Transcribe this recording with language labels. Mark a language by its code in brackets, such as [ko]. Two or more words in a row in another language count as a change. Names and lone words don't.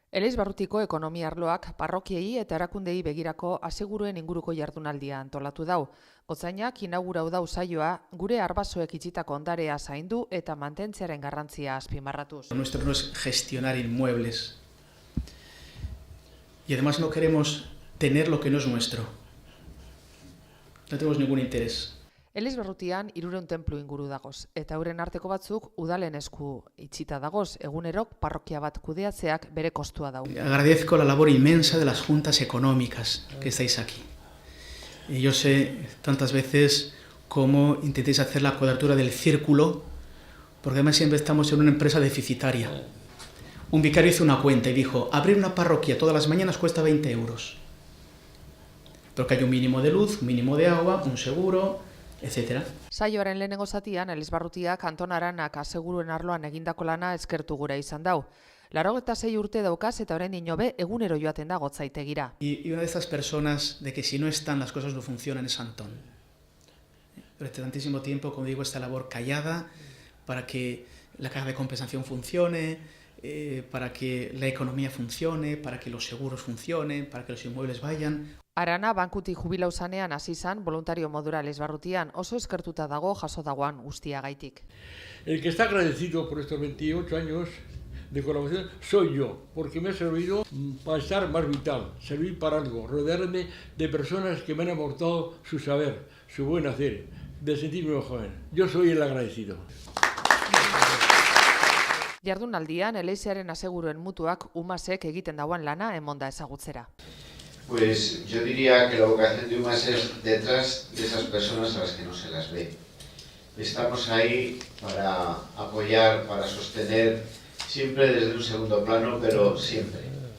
[eu] Elizbarrutiko ekonomia arloak parrokiei eta erakundei begirako aseguruen inguruko jardunaldia antolatu dau. Gotzainak inaugurau dau saioa gure arbasoek itxitako ondarea zaindu eta mantentzearen garrantzia azpimarratuz. [es] Nuestro no es gestionar inmuebles. Y además no queremos tener lo que no es nuestro. No tenemos ningún interés. [eu] Elizbarrutian 300 tenplu inguru dagoz, eta euren arteko batzuk udalen esku itxita dagoz, egunerok parrokia bat kudeatzeak bere kostua dau. [es] Agradezco la labor inmensa de las juntas económicas que estáis aquí. Y yo sé tantas veces cómo intentáis hacer la cuadratura del círculo, porque además siempre estamos en una empresa deficitaria. Un vicario hizo una cuenta y dijo, abrir una parroquia todas las mañanas cuesta 20 euros. Pero que hay un mínimo de luz, un mínimo de agua, un seguro, etc. [eu] Saioaren lehenengo zatian, Elizbarrutiak Anton Aranak aseguruen arloan egindako lana eskertu gura izan dau. 86 urte daukaz eta orain inobe egunero joaten da Gotzaitegira. [es] Y una de estas personas de que si no están las cosas no funcionan es Antón. Durante tantísimo tiempo, como digo, esta labor callada para que la caja de compensación funcione, para que la economía funcione, para que los seguros funcionen, para que los inmuebles vayan. [eu] Arana bankutik jubilau zanean hasi izan voluntario modura Elizbarrutian, oso eskertuta dago jaso dagoan guztiagaitik. [es] El que está agradecido por estos 28 años de colaboración soy yo, porque me ha servido para estar más vital, servir para algo, rodearme de personas que me han aportado su saber, su buen hacer, de sentirme más joven. Yo soy el agradecido. [eu] Jardunaldian, Eleizearen aseguruen mutuak umasek egiten dauan lana emonda ezagutzera. [es] Pues yo diría que la vocación de UMAS es detrás de esas personas a las que no se las ve. Estamos ahí para apoyar, para sostener, siempre desde un segundo plano, pero siempre.